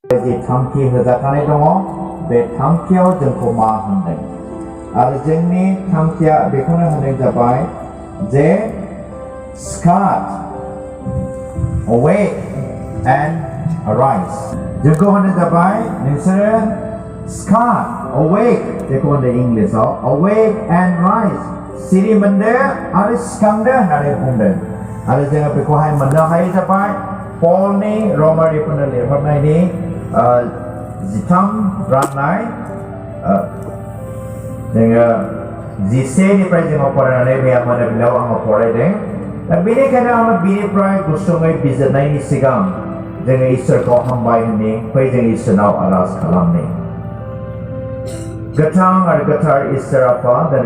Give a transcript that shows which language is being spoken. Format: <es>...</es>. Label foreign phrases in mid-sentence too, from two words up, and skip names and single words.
<brx>जि थांखि होजाखानाय दङ बे थांखियाव जोंखौ मा होनदों आरो जोंनि थांखिया बेखौनो होनाय जाबाय जे सिखार</brx> <en>awake and arise</en> <brx>जोंखौ होनाय जाबाय नोंसोरो सिखार awake जेखौ होनदों इंलिसाव</brx> <en>awake and rise</en> <brx>सिरि मोनदो आरो सिखांदो होननानै बुंदों आरो जोङो बेखौहाय मोननो हायो जाबाय पलनि रमारिफोरनो लिरहरनायनि 13 राननाय जोङो 11 निफ्राय जोङो फरायनानै मैया मोनाबिलियाव आङो फरायदों दा बेनिखायनो आङो बेनिफ्राय गुसुङै बिजिरनायनि सिगां जोङो इसोरखौ हामबाय होननि फै जों इसोरनाव आरज खालामनि गोथां आरो गोथार इसोर आफा दिनै</brx>